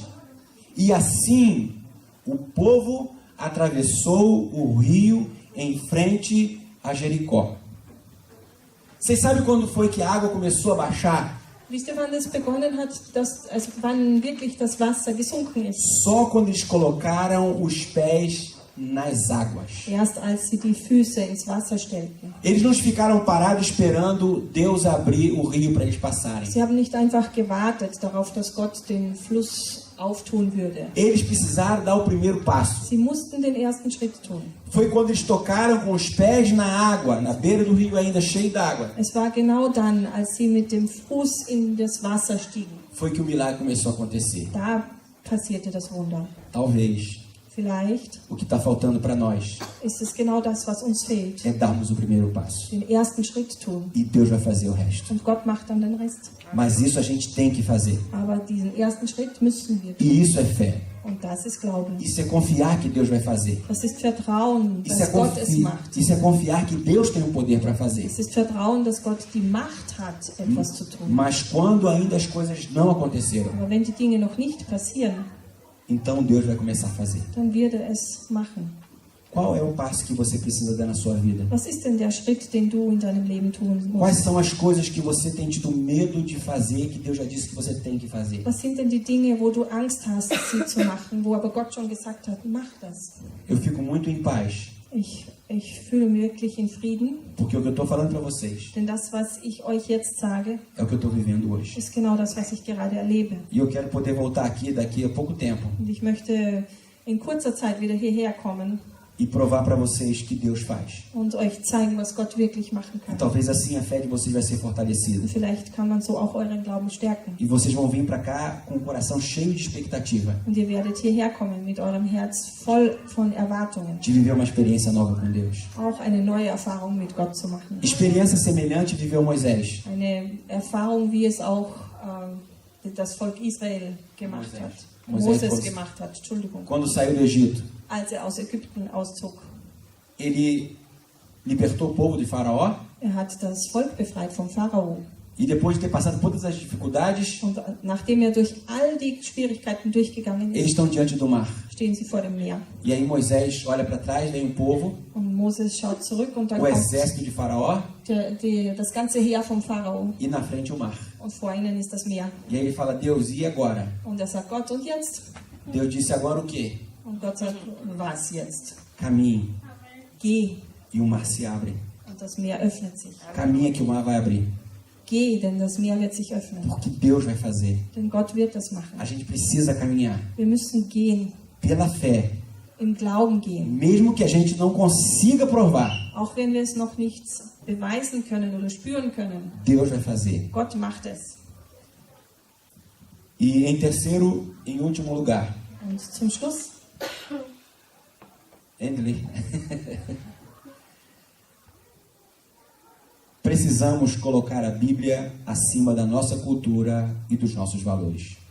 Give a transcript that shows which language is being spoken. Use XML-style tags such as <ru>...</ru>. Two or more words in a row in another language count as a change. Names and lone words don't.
<pt>E assim o povo atravessou o rio em frente a Jericó. Vocês sabem quando foi que a água começou a baixar?</pt> <de>Wisst ihr, wann es begonnen hat, wann wirklich das Wasser gesunken ist?</de> <pt>Só quando eles colocaram os pés nas águas.</pt> <de>Erst als sie die Füße ins Wasser stellten.</de> <pt>Eles não ficaram parados esperando Deus abrir o rio para eles passarem.</pt> <de>Sie haben nicht einfach gewartet darauf, dass Gott den Fluss auftun würde.</de> <pt>Eles precisaram dar o primeiro passo.</pt> <de>Sie mussten den ersten Schritt tun.</de> <pt>Foi quando eles tocaram com os pés na água, na beira do rio ainda cheio d'água.</pt> <de>Es war genau dann, als sie mit dem Fuß in das Wasser stiegen.</de> <pt>Foi que o milagre começou a acontecer.</pt> <de>Da passierte das Wunder.</de> <pt>Talvez</pt> <de>Vielleicht</de> <pt>o que está faltando para nós</pt> <de>ist es genau das, was uns fehlt.</de> <pt>é darmos o primeiro passo.</pt> <de>Den ersten Schritt tun.</de> <pt>E Deus vai fazer o resto.</pt> <de>Und Gott macht dann den Rest.</de> <pt>Mas isso a gente tem que fazer.</pt> <de>Aber diesen ersten Schritt müssen wir tun.</de> <pt>E isso é fé.</pt> <de>Und das ist Glauben.</de> <pt>Isso é confiar que Deus vai fazer.</pt> <de>Das ist Vertrauen,</de> <pt>Isso é,</pt> <de>dass Gott es macht.</de> <pt>isso é confiar que Deus tem o poder para fazer.</pt> <de>Es ist Vertrauen, dass Gott die Macht hat, etwas zu tun.</de> <pt>Mas quando ainda as coisas não aconteceram,</pt> <de>Aber wenn die Dinge noch nicht passieren,</de> <pt>então Deus vai começar a fazer.</pt> <de>dann wird er es machen.</de> <pt>Qual é o passo que você precisa dar na sua vida?</pt> <de>Was ist denn der Schritt, den du in deinem Leben tun</de> <pt>Quais</pt> <de>musst?</de> <pt>são as coisas que você tem tido medo de fazer, que Deus já disse que você tem que fazer?</pt> <de>Was sind denn die Dinge, wo du Angst hast, sie zu machen, wo aber Gott schon gesagt hat, mach das?</de> <pt>Eu fico muito em paz,</pt> <de>Ich fühle mich wirklich in Frieden,</de> <pt>porque o que eu estou falando para vocês</pt> <de>denn das, was ich euch jetzt sage,</de> <pt>é o que eu estou vivendo hoje.</pt> <de>ist genau das, was ich gerade erlebe.</de> <pt>E eu quero poder voltar aqui daqui a pouco tempo</pt> <de>Und ich möchte in kurzer Zeit wieder hierher kommen</de> <pt>e provar para vocês que Deus faz.</pt> <de>und euch zeigen, was Gott wirklich machen</de> <pt>E</pt> <de>kann.</de> <pt>talvez assim a fé de vocês vai ser fortalecida.</pt> <de>Und vielleicht kann man so auch euren Glauben stärken.</de> <pt>E vocês vão vir para cá com o coração cheio de expectativa,</pt> <de>Und ihr werdet hierher kommen mit eurem Herz voll von Erwartungen.</de> <pt>de viver uma experiência nova com Deus.</pt> <de>Auch eine neue Erfahrung mit Gott zu machen.</de> <pt>Experiência semelhante viveu Moisés.</pt> <de>Eine Erfahrung, wie es auch das Volk Israel gemacht hat. Moses gemacht hat, Entschuldigung.</de> <pt>Quando saiu do Egito,</pt> <de>Als er aus Ägypten auszog.</de> <pt>ele libertou o povo de Faraó.</pt> <de>Er hat das Volk befreit vom Pharao.</de> <pt>E depois de ter passado por todas as dificuldades,</pt> <de>Und nachdem er durch all die Schwierigkeiten durchgegangen</de> <pt>eles</pt> <de>ist,</de> <pt>estão diante do mar.</pt> <de>stehen sie vor dem Meer.</de> <pt>E aí Moisés olha para trás, vem o povo,</pt> <de>Und Moses schaut zurück und dann</de> <pt>o</pt> <de>kommt</de> <pt>exército de Faraó,</pt> <de>das ganze Heer vom Pharao.</de> <pt>e na frente o mar.</pt> <de>Und vor ihnen ist das Meer.</de> <pt>E aí ele fala, Deus, e agora?</pt> <de>Und er sagt, Gott, und jetzt?</de> <pt>Deus disse, agora o quê?</pt> <de>Und Gott sagt, was jetzt?</de> <pt>Caminhe.</pt> <de>Geh.</de> <pt>E o mar se abre.</pt> <de>Und das Meer öffnet sich.</de> <pt>Caminha que o mar vai abrir.</pt> <de>Geh, denn das Meer wird sich öffnen.</de> <pt>Porque Deus vai fazer.</pt> <de>Denn Gott wird das machen.</de> <pt>A gente precisa caminhar</pt> <de>Wir müssen gehen,</de> <pt>pela fé.</pt> <de>im Glauben gehen.</de> <pt>Mesmo que a gente não consiga provar,</pt> <de>Auch wenn wir es noch nicht beweisen können oder spüren können.</de> <pt>Deus vai fazer.</pt> <de>Gott macht es.</de> <pt>E em terceiro, em último lugar,</pt> <de>Und zum Schluss, Endley.</de> <pt>Precisamos colocar a Bíblia acima da nossa cultura e dos nossos valores.</pt>